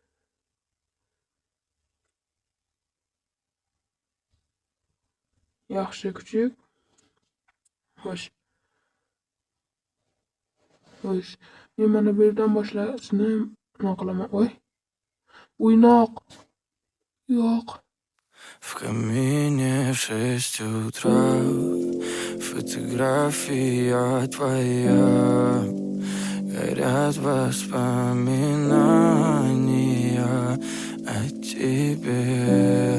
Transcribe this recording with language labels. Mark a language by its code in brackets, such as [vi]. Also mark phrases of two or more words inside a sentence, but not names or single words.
[uz] Yaxshi kuchuk. Xo'sh. Xo'sh. Men mana bu yerdan boshlashni nima qilaman? Voy. Bo'ynoq. Yo'q. [ru] В камине в 6 утра фотография твоя. Горят воспоминания о тебе.